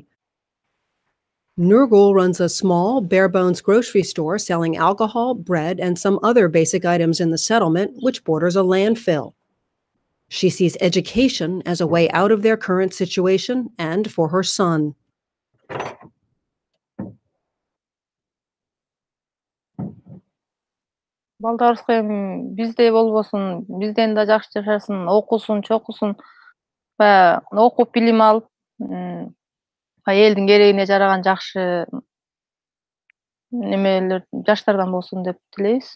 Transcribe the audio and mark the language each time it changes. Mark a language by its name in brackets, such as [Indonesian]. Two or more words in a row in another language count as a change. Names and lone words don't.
[English] Nurgul runs a small, bare-bones grocery store selling alcohol, bread, and some other basic items in the settlement, which borders a landfill. She sees education as a way out of their current situation and for her son. [Kyrgyz] Балдарыбызга эми биздей болбосун, бизден да жакшы жашасын, окусун, чокусун, баягы окуп билим алып, элдин керегине жараган жакшы немелер жаштардан болсун деп тилейбиз.